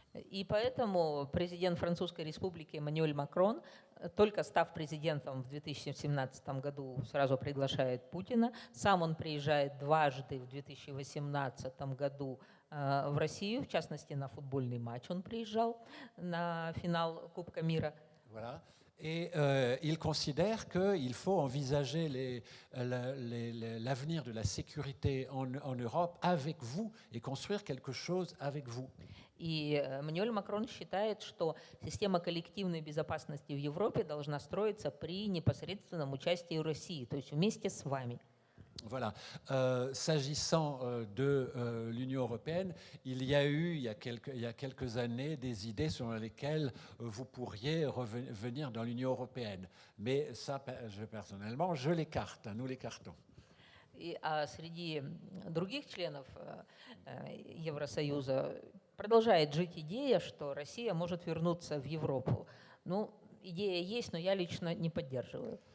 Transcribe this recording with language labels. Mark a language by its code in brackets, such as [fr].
[ru] И поэтому президент Французской Республики Эммануэль Макрон, только став президентом в 2017 году, сразу приглашает Путина. Сам он приезжает дважды в 2018 году в Россию, в частности, на футбольный матч он приезжал, на финал Кубка мира. [fr] Voilà. Et il considère qu'il faut envisager l'avenir de la sécurité en Europe avec vous et construire quelque chose avec vous. [ru] И Эммануэль Макрон считает, что система коллективной безопасности в Европе должна строиться при непосредственном участии России, то есть вместе с вами. [fr] Voilà. S'agissant de l'Union européenne, il y a eu, il y a quelques années, des idées selon lesquelles vous pourriez revenir dans l'Union européenne. Mais ça, personnellement, je l'écarte, nous l'écartons. [ru] А среди других членов Евросоюза продолжает жить идея, что Россия может вернуться в Европу. Ну, идея есть, но я лично не поддерживаю.